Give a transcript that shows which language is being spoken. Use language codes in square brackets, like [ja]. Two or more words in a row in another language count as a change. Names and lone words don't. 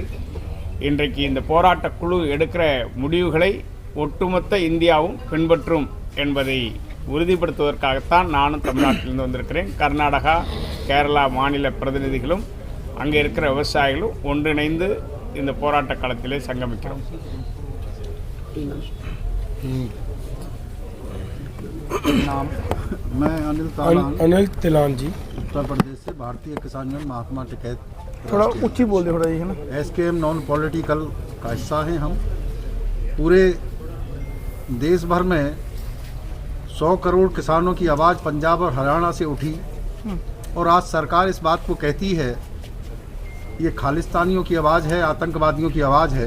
[ta] இன்றைக்கு இந்த போராட்ட குழு எடுக்கிற முடிவுகளை ஒட்டுமொத்த இந்தியாவும் பின்பற்றும் என்பதை உறுதிப்படுத்துவதற்காகத்தான் நானும் தமிழ்நாட்டிலிருந்து வந்திருக்கிறேன். கர்நாடகா, கேரளா மாநில பிரதிநிதிகளும் அங்கே இருக்கிற விவசாயிகளும் ஒன்றிணைந்து இந்த போராட்ட களத்திலே சங்கமிக்கிறோம். [hi] मैं अनिल तिलान जी, उत्तर प्रदेश से भारतीय किसान यूनियन महात्मा टिकैत थोड़ा ऊंची बोल दे, थोड़ा ये है ना, SKM नॉन पॉलिटिकल का हिस्सा हैं हम। पूरे देश भर में 100 करोड़ किसानों की आवाज़ पंजाब और हरियाणा से उठी और आज सरकार इस बात को कहती है ये खालिस्तानियों की आवाज़ है, आतंकवादियों की आवाज़ है।